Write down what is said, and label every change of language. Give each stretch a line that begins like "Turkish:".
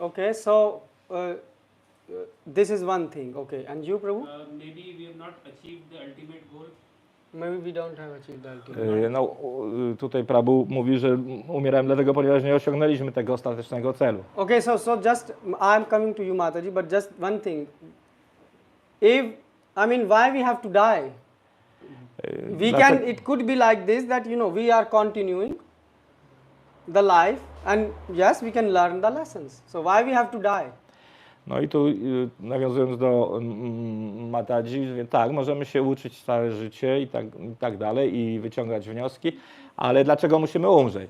English: Okay, so this is one thing. Okay, and you, Prabhu? Maybe we have not achieved the ultimate goal. Maybe we don't have achieved the ultimate.
Polish: No, tutaj Prabhu mówi, że umierałem dlatego, ponieważ nie osiągnęliśmy tego ostatecznego celu.
English: Okay, so just I'm coming to you, Mataji, but just one thing. Why we have to die? It could be like this, that we are continuing the life, and yes, we can learn the lessons. So why we have to die?
Polish: No i tu nawiązując do Mataji, tak, możemy się uczyć całe życie i tak dalej i wyciągać wnioski, ale dlaczego musimy umrzeć?